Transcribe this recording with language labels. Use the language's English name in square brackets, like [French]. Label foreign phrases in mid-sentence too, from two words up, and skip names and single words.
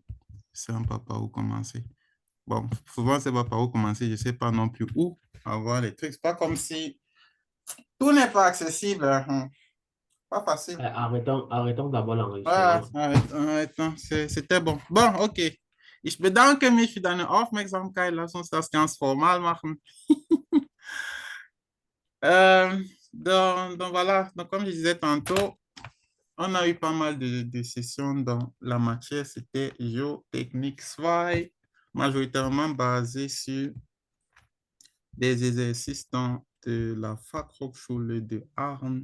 [French] Je sais même pas par où commencer. Bon, souvent, c'est pas par où commencer. Je sais pas non plus où avoir les trucs. C'est pas comme si tout n'est pas accessible, hein. Pas facile. arrêtons d'abord Ah, l'enregistrement. arrête, arrête, non, c'était bon. Bon, okay. [German] Ich bedanke mich für deine Aufmerksamkeit. Lass uns das ganz formal machen. [French] Donc voilà, donc comme je disais tantôt, on a eu pas mal de sessions dans la matière. C'était Géotechnique 2. majoritairement basé sur des exercices dans de la Fachhochschule de Aachen.